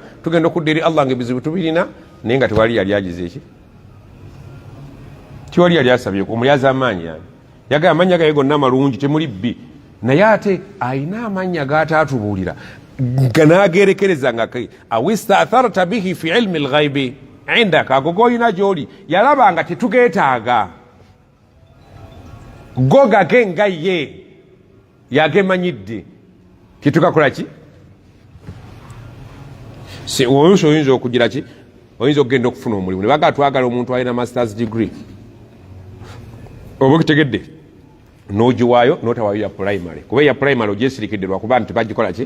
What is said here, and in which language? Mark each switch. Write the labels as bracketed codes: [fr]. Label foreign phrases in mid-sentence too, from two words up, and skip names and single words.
[lg] Tugenda okudda eri Allah ng'ebizibu tubirina, naye nga tewali yali agize eki, tewali yali asabye omulyaza amaanyi. Yani yagamba amannya gaye gonna malungi, temuli bbi, naye ate alina amannya g'ataatubuulira ganagerekereza nga [ar] أو استأثرت به في علم الغيب عندك, [lg] ago goyina gyoli yalaba nga tetugeetaaga, go gage nga ye yagemanyidde, kitukakola ki? Oyinza okugira ki? Oyinza okugenda okufuna omulimu ne baga twagala omuntu alina [en] masters degree, [lg] oba okitegedde, n'ogiwaayo n'otawaayo ya primary, kuba ya primary ogyesirikidde lwakuba nti bagikola ki?